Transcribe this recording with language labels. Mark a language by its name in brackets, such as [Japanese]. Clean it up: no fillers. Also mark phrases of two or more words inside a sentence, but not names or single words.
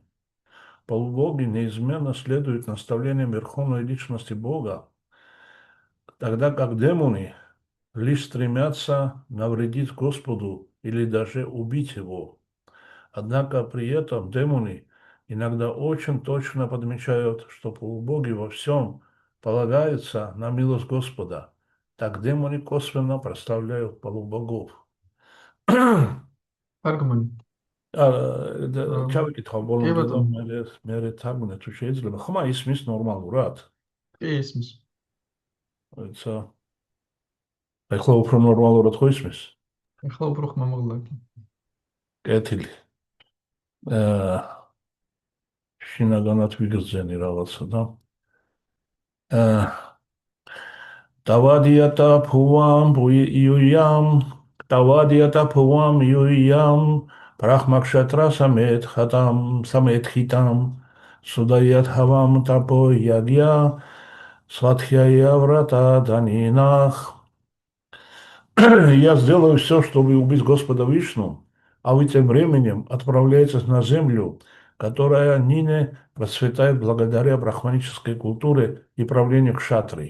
[Russian] Полубоги неизменно следуют наставлениям Верховной Личности Бога, тогда как демоны лишь стремятся навредить Господу или даже убить Его. Однако при этом демоны иногда очень точно подмечают, что полубоги во всем полагаются на милость Господа. Так демоны косвенно прославляют полубогов. Аргумент. [Georgian] ჩავიკითხავ ბოლომდე მე თარგმნე თუ შეიძლება. ხმა ისმის ნორმალურად? კი, ისმის. როცა ეხლა უფრო ნორმალურად ხო ისმის? ეხლა უფრო ხმამაღლა. კეთილი. შინაგანად ვიგრძენი რაღაცა და [Sanskrit] दवादियाटा फुआम् युयाम् ब्रह्मक्षत्र समेत् खिताम् सुदायात् हवाम् तपो यज्ञ स्वाध्याय व्रत दानिनः. [Russian] Я сделаю все, чтобы убить Господа Вишну, а а вы тем временем отправляетесь на землю, которая ныне процветает благодаря брахманической культуре и правлению кшатриев.